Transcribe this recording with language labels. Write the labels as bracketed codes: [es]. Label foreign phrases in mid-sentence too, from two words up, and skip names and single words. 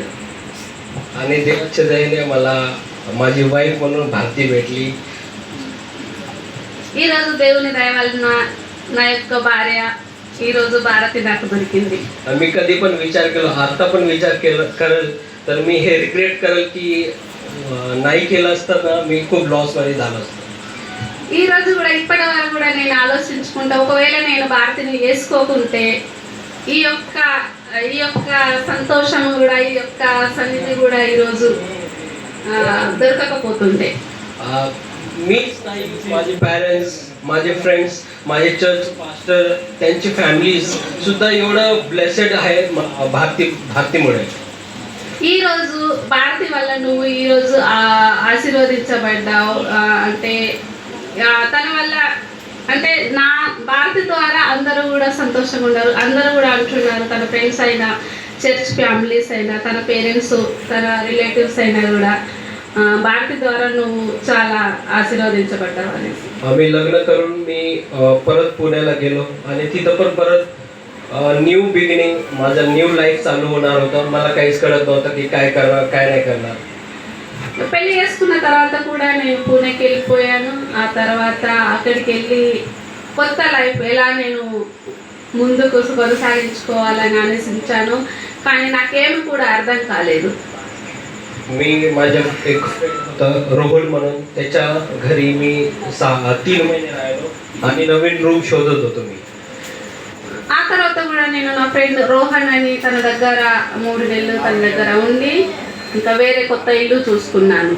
[mr] आणि देवाच्या दयेने मला माझी वाईफ म्हणून भारती भेटली. [te] ఈరోజు దేవుని దయ వలన నా యొక్క భార్య ఈరోజు భారతి నాకు దొరికింది. [mr] मी कधी पण विचार केला, आता पण विचार करेल तर मी हे रिग्रेट करेल की नाही केलं असतं ना मी खूप लॉसमध्ये झालो असतो. [te] ఈ రోజు కూడా ఇప్పటి వరకు కూడా నేను ఆలోచించుకుంటా, ఒకవేళ నేను భారతిని వేసుకోకుంటే ఈ యొక్క సంతోషము కూడా, ఈ యొక్క సన్నిధి కూడా ఈరోజు దొరకకపోతుండే. [mr] मीच नाही, माझे पॅरेंट्स, माझे फ्रेंड्स, माझे [en] church pastor, [mr] त्यांची फॅमिलीज सुद्धा एवढं ब्लेसेड आहे भारतीमुळे. [te] ఈరోజు భారతి వల్ల నువ్వు ఈరోజు ఆశీర్వదించబడ్డావు. అంటే తన వల్ల అంటే నా భారతి ద్వారా అందరూ కూడా సంతోషంగా ఉన్నారు. అందరూ కూడా అంటున్నారు, తన ఫ్రెండ్స్ అయినా [en] church families [te] అయినా తన పేరెంట్స్ తన రిలేటివ్స్ అయినా కూడా भारती द्वारा నువ్వు చాలా आशीर्वादिंचबड्डाవు అనేసి [mr] आम्ही लग्न करून मी परत पुण्याला गेलो आणि तिथं पण परत [en] new beginning [mr] माझं [en] new life [mr] चालू होणार होतं. मला काहीच कळत नव्हतं की काय करणार काय नाही करणार. [te] పెళ్లి చేసుకున్న తర్వాత కూడా నేను పూణేకి వెళ్ళిపోయాను. ఆ తర్వాత అక్కడికి వెళ్ళి కొత్త లైఫ్ ఎలా నేను ముందుకు కొనసాగించుకోవాలని ఆలోచించాను. కానీ నాకేమి కూడా అర్థం కాలేదు. [mr] मी माझ्या एक फ्रेंड होता रोहन म्हणून त्याच्या घरी मी 3 महिने राहिलो आणि नवीन रूम शोधत होतो मी. [te] ఆ తర్వాత కూడా నేను నా ఫ్రెండ్ రోహన్ అని తన దగ్గర 3 నెలలు తన దగ్గర ఉండి ఇంకా వేరే కొత్త ఇల్లు చూసుకున్నాను.